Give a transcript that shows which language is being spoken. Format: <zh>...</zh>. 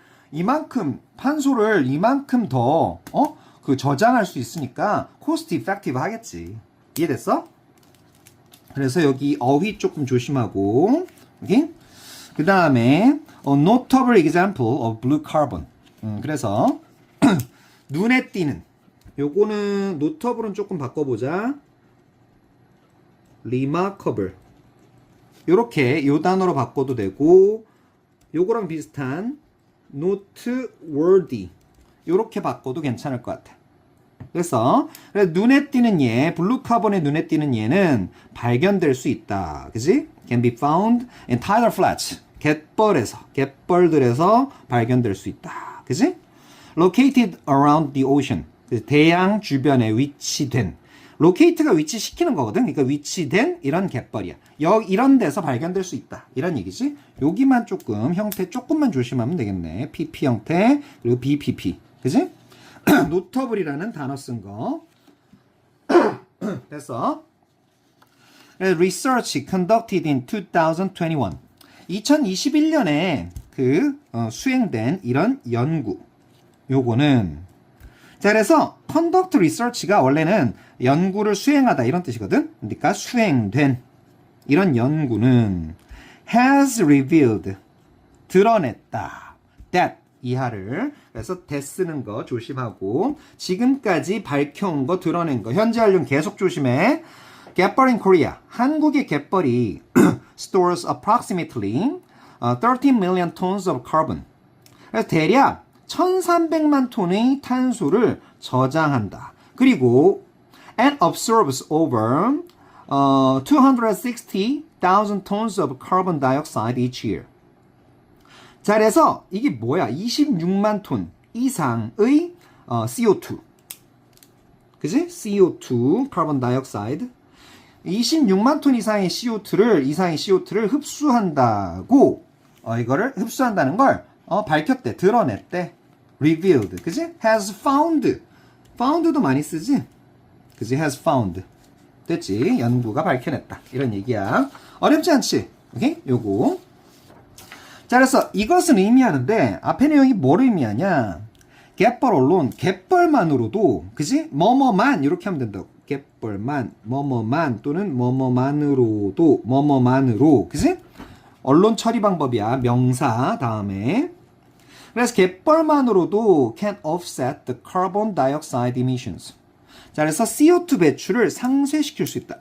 <ko>이만큼 탄소를 이만큼 더 저장할 수 있으니까</ko> <en>cost effective</en> <ko>하겠지. 이해됐어? 그래서 여기 어휘 조금 조심하고 오케이?</ko> <en>그 다음에 notable example of blue carbon.</en> <ko>그래서 눈에 띄는 요거는 notable은 조금 바꿔보자. remarkable 요렇게 요 단어로 바꿔도 되고 요거랑 비슷한 noteworthy 요렇게 바꿔도 괜찮을 것 같아. 그래서 눈에 띄는 블루 카본의 눈에 띄는 얘는 발견될 수 있다. 그지?</ko> <en>can be found in tidal flats</en> <ko>갯벌들에서 발견될 수 있다. 그지?</ko> <en>located around the ocean</en> <ko>대양 주변에 위치된 로케이트가 위치시키는 거거든. 그러니까 위치된 이런 갯벌이야. 이런 데서 발견될 수 있다. 이런 얘기지. 여기만 조금 형태 조금만 조심하면 되겠네. PP 형태 그리고 BPP. 그지? 노터블이라는 단어 쓴 거. 됐어.</ko> <en>Research conducted in 2021.</en> <ko>2021년에 수행된 이런 연구. 요거는 자, 그래서</ko> <en>conduct research</en> <ko>가 원래는 연구를 수행하다 이런 뜻이거든. 그러니까 수행된 이런 연구는</ko> <en>has revealed</en> <ko>드러냈다. that 이하를 그래서 that 쓰는 거 조심하고 지금까지 밝혀온 거 드러낸 거 현재 완료 계속 조심해.</ko> <en>갯벌 in Korea</en> <ko>한국의 갯벌이</ko> <en>stores approximately 13 million tons of carbon.</en> <ko>그래서 대략 1300만 톤의 탄소를 저장한다. 그리고</ko> <en>and absorbs over 260,000 tons of carbon dioxide each year.</en> <ko>자, 그래서 이게 뭐야? 26만 톤 이상의 CO2. 그지?</ko> <en>CO2, carbon dioxide.</en> <ko>26만 톤 이상의 CO2를 흡수한다고 이거를 흡수한다는 걸 밝혔대. 드러냈대.</ko> <en>revealed.</en> <ko>그지?</ko> <en>has found.</en> <ko>found도 많이 쓰지? 그지?</ko> <en>has found.</en> <ko>됐지? 연구가 밝혀냈다. 이런 얘기야. 어렵지 않지? 오케이? 요거. 자, 그래서 이것은 의미하는데 앞에 내용이 뭘 의미하냐? 갯벌 언론, 갯벌만으로도 그지? 뭐뭐만 이렇게 하면 된다고. 갯벌만, 뭐뭐만 또는 뭐뭐만으로도 뭐뭐만으로 그지? 언론 처리 방법이야. 명사 다음에. 그래서 갯벌만으로도</ko> <en>can offset the carbon dioxide emissions.</en> <ko>자, 그래서 CO2 배출을 상쇄시킬 수 있다.</ko>